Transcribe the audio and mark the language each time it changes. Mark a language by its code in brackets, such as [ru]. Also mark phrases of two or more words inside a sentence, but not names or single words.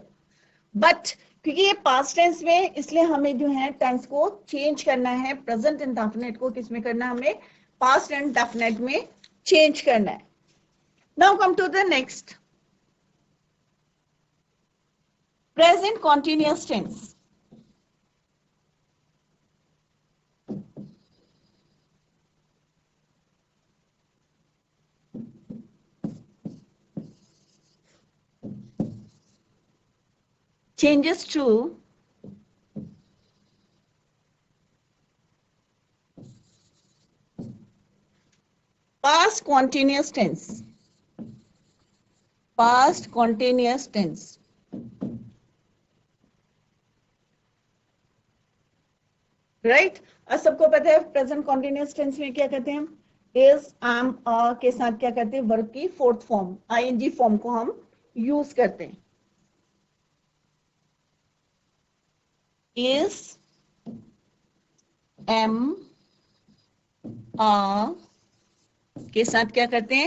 [hi] बट क्योंकि ये [en] past tense [hi] में, इसलिए हमें जो है टेंस को चेंज करना है. [en] present indefinite [hi] को किस में करना है? हमें [en] past indefinite [hi] में चेंज करना है. [en] now come to the next, present continuous tense. changes to past continuous tense. Past continuous tense. right. [hi] अब सबको पता है [en] present continuous tense [hi] में क्या कहते हैं? [en] is, am, [hi] के साथ क्या करते हैं? वर्ब की [en] fourth form ing form [hi] को हम यूज करते हैं. [en] is, am, [hi] के साथ क्या करते हैं?